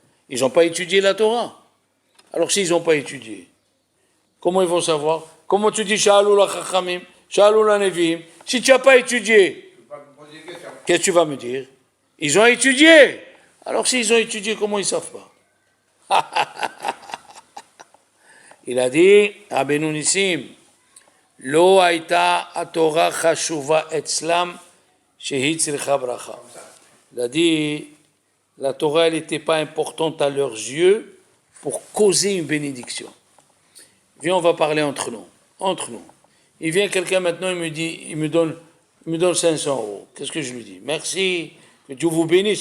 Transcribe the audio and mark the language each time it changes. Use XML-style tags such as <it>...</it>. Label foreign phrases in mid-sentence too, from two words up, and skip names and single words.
<fr>Ils n'ont pas étudié la Torah. Alors, s'ils n'ont pas étudié, comment ils vont savoir? Comment tu dis</fr> <he>שאלו לחכמים שאלו לנביאים?</he> <fr>Si tu n'as pas étudié, qu'est-ce que tu vas me dire? Ils ont étudié. Alors, s'ils ont étudié, comment ils ne savent pas? Il a dit,</fr> <he>Rabbeinu Nissim, לא הייתה התורה חשובה אצלם שהיא צריכה ברכה.</he> <fr>Il a dit, la Torah, elle n'était pas importante à leurs yeux pour causer une bénédiction. Viens, on va parler entre nous. Entre nous. Il vient quelqu'un maintenant, il me dit, il me donne 500 euros. Qu'est-ce que je lui dis? Merci, que Dieu vous bénisse.</fr>